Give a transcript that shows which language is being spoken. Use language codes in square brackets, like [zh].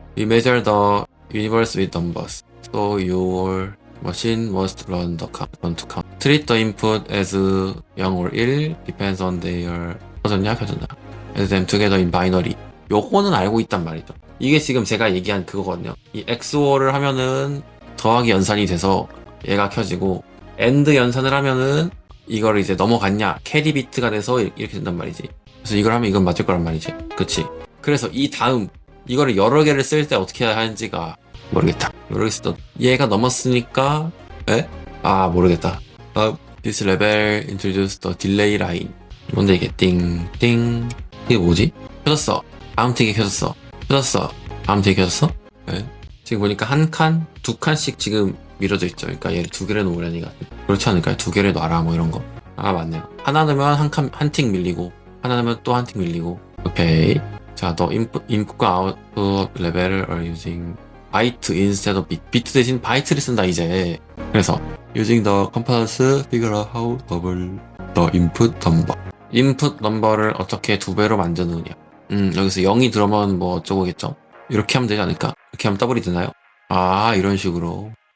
[en] We measure the universe with numbers, so your machine must run to count. Treat the input as 0 or 1 depends on their [ko] 켜졌냐. [en] Add them together in binary. [ko] 요거는 알고 있단 말이죠. 이게 지금 제가 얘기한 그거거든요. 이 XOR를 하면은 더하기 연산이 돼서 얘가 켜지고, AND 연산을 하면은 이거를 이제 넘어갔냐, 캐리 비트가 돼서 이렇게 된단 말이지. 그래서 이걸 하면 이건 맞을 거란 말이지. 그치? 그래서 이 다음 이거를 여러 개를 쓸 때 어떻게 해야 하는지가 모르겠다. 얘가 넘었으니까 모르겠다. [en] This level introduced the delay line. [ko] 뭔데 이게? 띵띵. 이게 뭐지? 켜졌어. 다음 틱이 켜졌어. 다음 틱이 켜졌어? 지금 보니까 한 칸, 두 칸씩 지금 밀어져 있죠. 그러니까 얘를 두 개를 놓으려니까 그렇지 않을까요? 두 개를 놔라 뭐 이런 거. 맞네요. 하나 넣으면 한 틱 밀리고, 하나 넣으면 또 한 틱 밀리고. 오케이. 자, 너 인풋과 아웃풋 레벨을 [en] are using byte instead of bit. [ko] 비트 대신 바이트를 쓴다 이제. [en] 그래서 using the components figure out how double the input number. [ko] 인풋 넘버를 어떻게 두 배로 만드느냐. 여기서 0이 들어오면 뭐 어쩌고겠죠? 이렇게 하면 되지 않을까? 이렇게 하면 더블이 되나요? 이런 식으로.